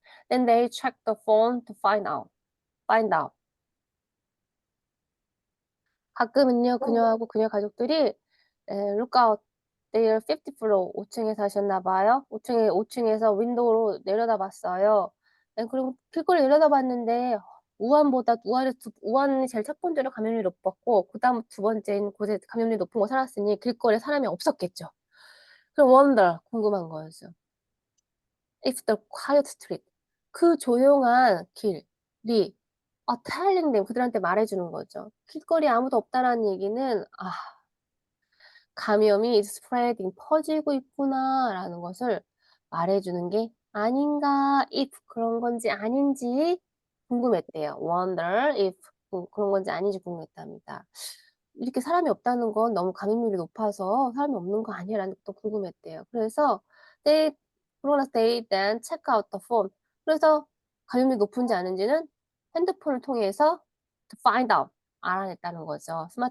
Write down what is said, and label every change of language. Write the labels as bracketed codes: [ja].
[en] Then they check the phone to find out. [ko] 가끔은요, 그녀하고 그녀 가족들이 [en] look out their fifth floor [ko] 5층에 사셨나 봐요. 5층에서 윈도우로 내려다봤어요. 그리고 길거리 내려다봤는데 우한이 제일 첫 번째로 감염률이 높았고 그다음 두 번째인 곳에 감염률이 높은 곳 살았으니 길거리에 사람이 없었겠죠. 그럼 wonder 궁금한 거였어요. [en] If the quiet street [ko] 그 조용한 길이 [en] telling them [ko] 그들한테 말해주는 거죠. 길거리에 아무도 없다라는 얘기는 감염이 [en] is spreading [ko] 퍼지고 있구나라는 것을 말해주는 게 아닌가 if 그런 건지 아닌지 궁금했대요. wonder if 그런 건지 아닌지 궁금했답니다. 이렇게 사람이 없다는 건 너무 감염률이 높아서 사람이 없는 거 아니라는 것도 궁금했대요. 그래서 그러나 [en] they then check out the phone. [ko] 그래서 감염률이 높은지 아닌지는 핸드폰을 통해서 [en] to find out [ko] 알아냈다는 거죠.